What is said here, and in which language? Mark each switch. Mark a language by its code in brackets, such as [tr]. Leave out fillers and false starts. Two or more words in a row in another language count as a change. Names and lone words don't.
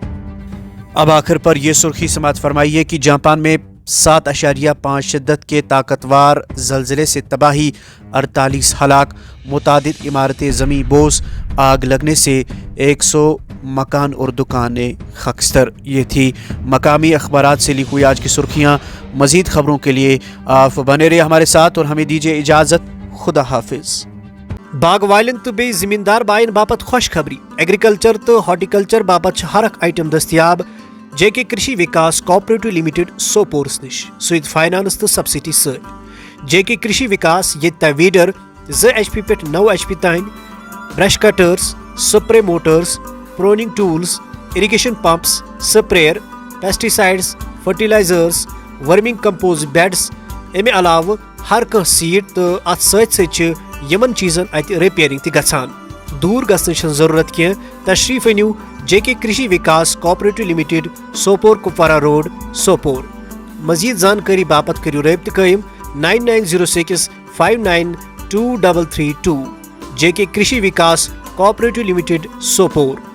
[ur] اب آخر پر یہ سرخی سماعت فرمائیے کہ جاپان میں 7.5 شدت کے طاقتور زلزلے سے تباہی، 48 ہلاک، متعدد عمارتیں زمیں بوس. آگ لگنے سے 100 مکان اور دکانیں خاکستر. یہ تھی مقامی اخبارات سے لی ہوئی آج کی سرخیاں. مزید خبروں کے لیے آپ بنے رہے ہمارے ساتھ اور ہمیں دیجیے اجازت. خدا حافظ. [ks] باغ والن تہٕ بے زمیندار بایَن باپتھ خوشخبری. ایگریکلچر تہٕ ہارٹیکلچر باپتھ ہر اکھ آئٹم دستیاب جے کے کرشی وکاس کوآپریٹو لمیٹڈ سوپورس نِش سۭد فائنانس تہٕ سبسڈی سر. جے کے کرشی وکاس یہ ویڈر 2 HP پے 9 HP تان, [en] brush cutters, spray motors, pruning tools, irrigation pumps, sprayer, pesticides, fertilizers, verming compost beds. [ks] امہِ علاوٕ ہر کانٛہہ سیٖڈ تہٕ اتھ سۭتۍ سۭتۍ چھِ یِمن چیٖزن اتہِ رِپیرنگ تہِ گژھان. دوٗر گژھنٕچ چھنہٕ ضروٗرت کینٛہہ. تشریٖف أنِو جے کے کرشی وکاس کوآپریٹو لِمِٹڈ سوپور کپوارہ روڈ سوپور. مزید زانکٲری باپتھ کٔرِو رٲبطہٕ قٲیِم 9906 592332 جے کے کرشی وکاس کوآپریٹو لِمِٹڈ سوپور.